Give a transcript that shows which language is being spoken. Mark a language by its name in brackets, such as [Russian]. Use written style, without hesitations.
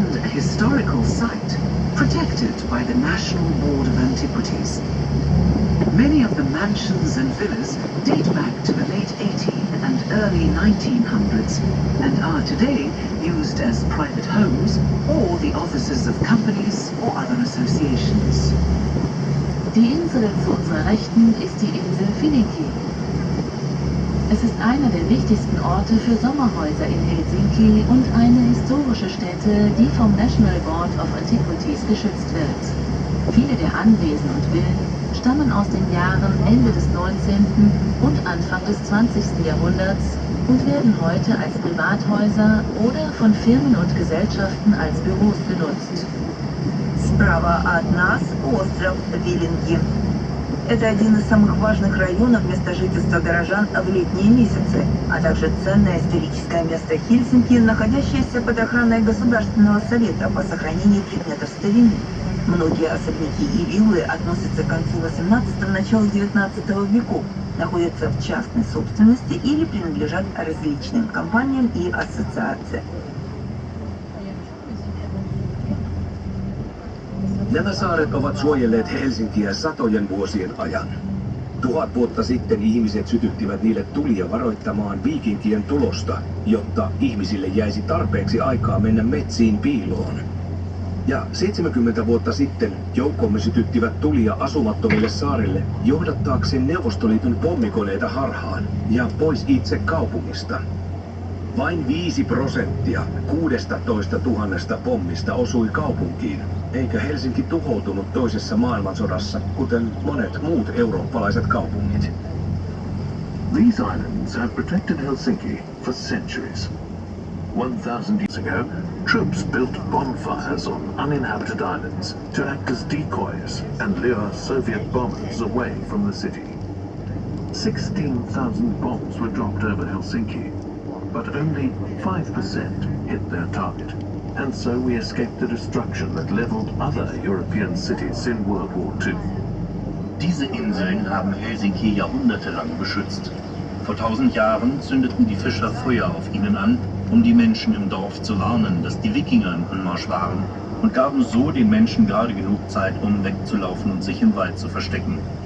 [English] historical site protected by the National Board of Antiquities. Many of the mansions and villas date back to the late 18th and early 1900s and are today used as private homes or the offices of companies or other associations. [German] Die Insel zu unserer Rechten ist die Insel Helsinki. Es ist einer der wichtigsten Orte für Sommerhäuser in Helsinki und eine historische Stätte, die vom National Board of Antiquities geschützt wird. Viele der Anwesen und Villen stammen aus den Jahren Ende des 19. und Anfang des 20. Jahrhunderts und werden heute als Privathäuser oder von Firmen und Gesellschaften als Büros genutzt. [Russian] Справа от нас остров Виленги. Это один из самых важных районов места жительства горожан в летние месяцы, а также ценное историческое место Хельсинки, находящееся под охраной Государственного совета по сохранению предметов старины. Многие особняки и виллы относятся к концу 18-го, началу 19 веков, находятся в частной собственности или принадлежат различным компаниям и ассоциациям. [Finnish] Nämä saaret ovat suojelleet Helsinkiä satojen vuosien ajan. 1000 vuotta sitten ihmiset sytyttivät niille tulia varoittamaan viikinkien tulosta, jotta ihmisille jäisi tarpeeksi aikaa mennä metsiin piiloon. Ja 70 vuotta sitten joukkomme sytyttivät tulia asumattomille saarille johdattaakseen Neuvostoliiton pommikoneita harhaan ja pois itse kaupungista. Vain 5% 16 000 pommista osui kaupunkiin, eikä Helsinki tuhoutunut toisessa maailmansodassa, kuten monet muut eurooppalaiset kaupungit. [English] These islands have protected Helsinki for centuries. 1,000 years ago, troops built bonfires on uninhabited islands to act as decoys and lure Soviet bombers away from the city. 16,000 bombs were dropped over Helsinki, but only 5% hit their target, and so we escaped the destruction that leveled other European cities in World War II. [German] Diese Inseln haben Helsinki jahrhundertelang beschützt. Vor 1000 Jahren zündeten die Fischer Feuer auf ihnen an, um die Menschen im Dorf zu warnen, dass die Wikinger im Anmarsch waren, und gaben so den Menschen gerade genug Zeit, um wegzulaufen und sich im Wald zu verstecken.